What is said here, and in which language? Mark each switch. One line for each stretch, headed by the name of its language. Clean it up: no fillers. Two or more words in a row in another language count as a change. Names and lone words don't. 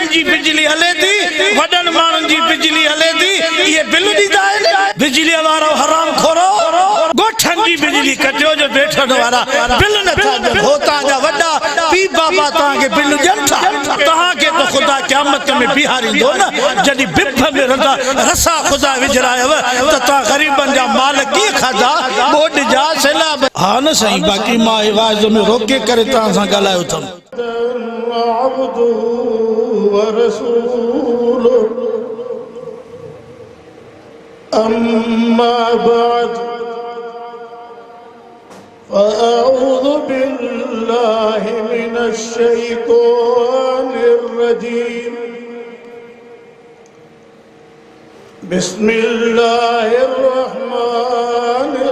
Sindhi: जी बिजली हले थी वॾनि माण्हुनि जी बिजली हले थी इहे बिल ॾींदा आहिनि बिजली वारो हराम खोरो गोठनि जी बिजली कटियो जो बेठनि वारा बिल नथा ॾियनि हो तव्हांजा वॾा पीउ बाबा तव्हांखे बिल ॾियनि था तव्हांखे त ख़ुदा क़यामत में बीहारींदो न जॾहिं बिफ में रंदा रसा ख़ुदा विझरायव त तव्हां ग़रीबनि जा माल कीअं खाधा ॿोॾ जा सैलाब हा न साईं बाक़ी मां आवाज़ में रोके करे तव्हां सां ॻाल्हायो अथमि
Arabic: أما بعد فأعوذ بالله من الشيطان الرجيم بسم الله الرحمن